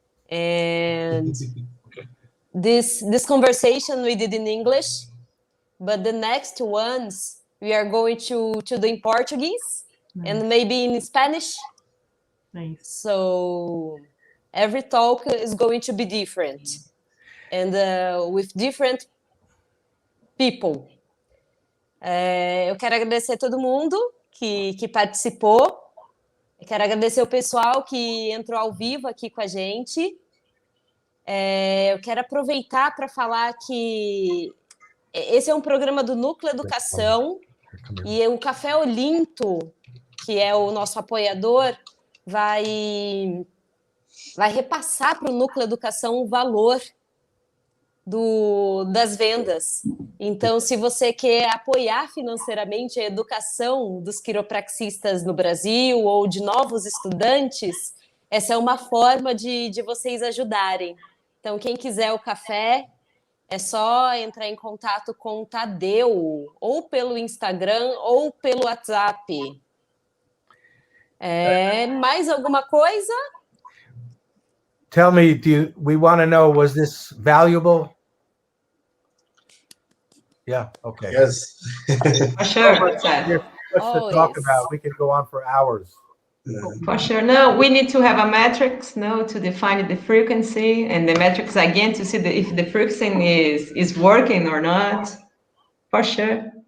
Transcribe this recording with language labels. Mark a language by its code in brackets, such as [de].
[en] And this conversation we did in English, but the next ones we are going to do in Portuguese and maybe in Spanish. Nice. So every talk is going to be different and with different people. [pt] Eu quero agradecer a todo mundo que participou. Eu quero agradecer o pessoal que entrou ao vivo aqui com a gente. Eu quero aproveitar para falar que esse é um programa do Núcleo Educação e o Café Olinto, que é o nosso apoiador, vai repassar para o Núcleo Educação o valor das vendas. Então, se você quer apoiar financeiramente a educação dos quiropraxistas no Brasil ou de novos estudantes, essa é uma forma de vocês ajudarem. Então, quem quiser o café, é só entrar em contato com o Tadeu, ou pelo Instagram, ou pelo WhatsApp. Mais alguma coisa? [en] Tell me, we want to know, was this valuable? Yeah, okay. Yes. For sure. Much to talk about. We could go on for hours. For sure. No, we need to have a matrix, to define the frequency, and the matrix again to see if the frequency is working or not. For sure.